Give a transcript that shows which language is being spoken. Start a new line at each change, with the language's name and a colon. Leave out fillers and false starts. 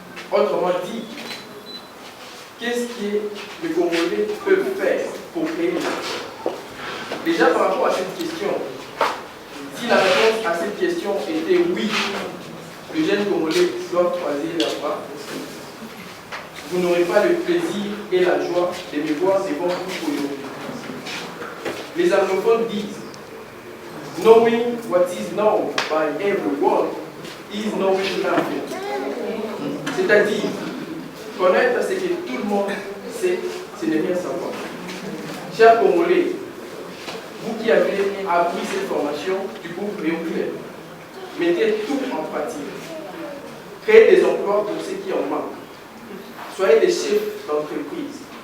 French: Autrement dit, qu'est-ce que les Congolais peuvent faire pour créer les emplois? Déjà par rapport à cette question, si la réponse à cette question était oui, les jeunes Congolais doivent croiser leurs bras, vous n'aurez pas le plaisir et la joie de me voir devant vous aujourd'hui. Les anglophones disent
English: knowing what is known by everyone is knowing nothing.
French: C'est-à-dire, connaître ce que tout le monde sait, ce n'est rien savoir. Chers Congolais, vous qui avez appris cette formation du groupe Réouvert, mettez tout en pratique. Créez des emplois pour ceux qui en manquent. Soyez des chefs d'entreprise.